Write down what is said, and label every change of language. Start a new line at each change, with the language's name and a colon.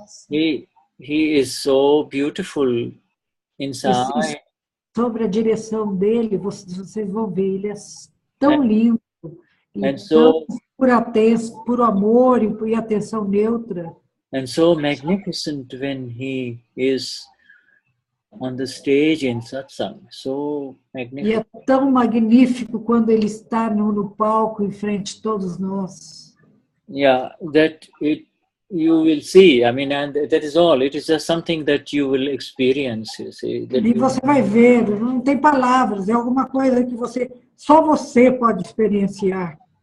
English: He is so beautiful inside.
Portuguese: Sobre a direção dele, vocês vão ver, ele é tão lindo, tão por amor e atenção neutra.
English: And so magnificent when he is on the stage in Satsang. So magnificent.
Portuguese: E é tão magnífico quando ele está no palco em frente de todos nós.
English: Yeah, that you will see. I mean, and that is all. It is just something that you will experience. You see.
Portuguese: E você vai ver, não tem palavras, é alguma coisa que só você pode experienciar.